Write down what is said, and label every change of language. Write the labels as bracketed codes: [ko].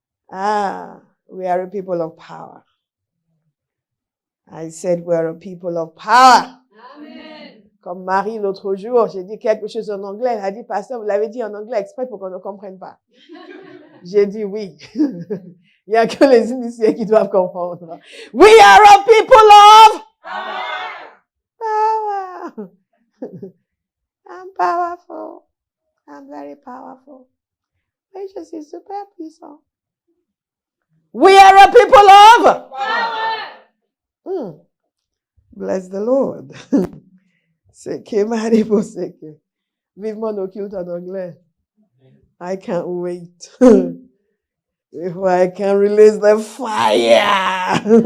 [en] Ah, we are a people of power. I said we are a people of power. Amen. [fr] Comme Marie l'autre jour, j'ai dit quelque chose en anglais. Elle a dit, pasteur, vous l'avez dit en anglais exprès pour qu'on ne comprenne pas. J'ai dit oui. Il n'y a que les initiés qui doivent comprendre. [en] We are a people of power. I'm powerful. I'm very powerful. [fr] Mais je suis super puissant. [en] We are a people of power. Bless the Lord. [fr] C'est que Marie, c'est que. Vivement nos cultes en anglais. [en] I can't wait. If I can release the fire.